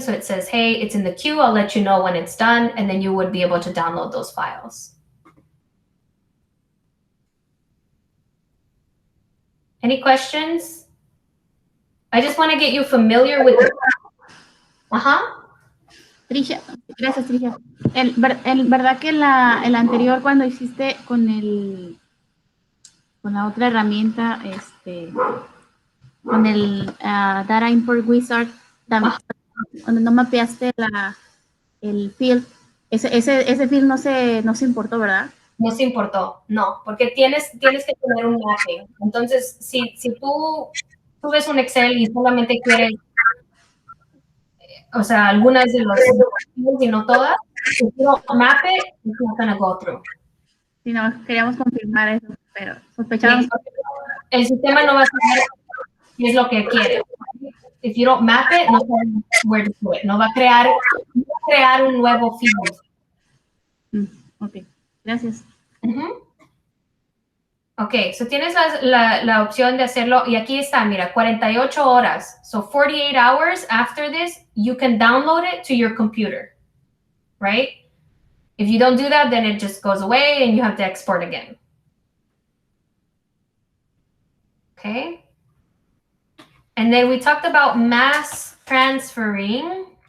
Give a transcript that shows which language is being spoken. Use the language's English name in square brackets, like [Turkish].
[English] So it says, hey, it's in the queue. I'll let you know when it's done, and then you would be able to download those files. Any questions? I just want to get you familiar with it. [Spanish] Trisha, gracias, Trisha. ¿Verdad que el anterior cuando hiciste con la otra herramienta, con el Data Import Wizard, donde no mapeaste el field, ese field no se importó, ¿verdad? No se importó, no, porque tienes que tener un mapping. Entonces, si tú ves un Excel y solamente quieres, o sea, algunas de los y no todas, [English] if you don't map it, it's not going to go through. [Spanish] Sí, no, queríamos confirmar eso, pero sospechábamos. El sistema no va a saber qué es lo que quiere. [English] If you don't map it, [Spanish] no sabes [English] where to do it. [Spanish] No va a crear un nuevo field. Ok, gracias. Ok, so tienes la opción de hacerlo, y aquí está, mira, 48 horas. [English] So 48 hours after this, you can download it to your computer, right? If you don't do that, then it just goes away and you have to export again. Okay. And then we talked about mass transferring.